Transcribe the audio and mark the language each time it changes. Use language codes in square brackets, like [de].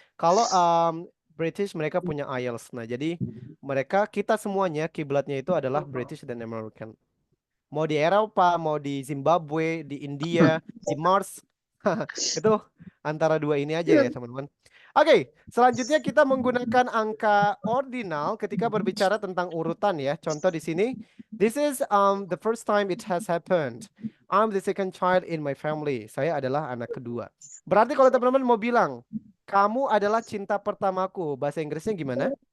[id] Kalau British mereka punya IELTS. Nah, jadi kita semuanya kiblatnya itu adalah British dan American. Mau di Eropa, mau di Zimbabwe, di India, di Mars, itu antara dua ini aja ya, teman-teman. Oke, selanjutnya kita menggunakan angka ordinal ketika berbicara tentang urutan ya. Contoh di sini, [en] this is the first time it has happened. I'm the second child in my family. [id] Saya adalah anak kedua. Berarti kalau teman-teman mau bilang, kamu adalah cinta pertamaku, bahasa Inggrisnya gimana?